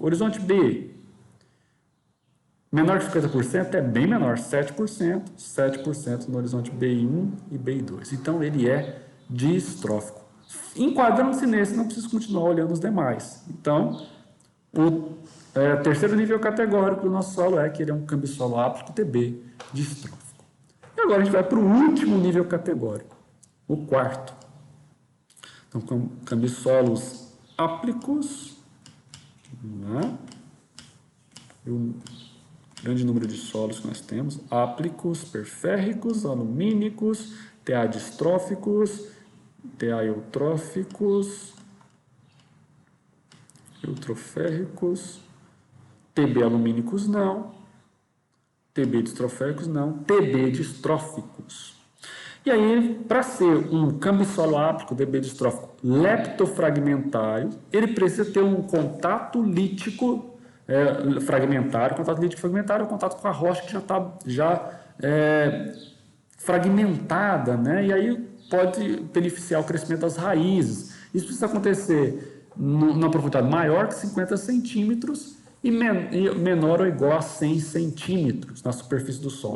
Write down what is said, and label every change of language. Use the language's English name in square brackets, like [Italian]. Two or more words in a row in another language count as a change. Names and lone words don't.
[Portuguese] Horizonte B, menor que 50%, é bem menor, 7% no horizonte BI1 e BI2. Então, ele é distrófico. Enquadrando-se nesse, não preciso continuar olhando os demais. Então, o terceiro nível categórico do nosso solo é que ele é um cambissolo áplico TB distrófico. E agora a gente vai para o último nível categórico, o quarto. Então, cambissolos áplicos, o grande número de solos que nós temos, áplicos, perférricos, alumínicos, TA distróficos, TA eutróficos, eutroférricos, TB alumínicos não, TB distroféricos não, TB distróficos. E aí, para ser um cambissolo áplico, TB distrófico leptofragmentário, ele precisa ter um contato lítico fragmentário. Contato lítico fragmentário é o contato com a rocha que já está fragmentada, né? E aí pode beneficiar o crescimento das raízes. Isso precisa acontecer numa profundidade maior que 50 centímetros e menor ou igual a 100 centímetros na superfície do solo.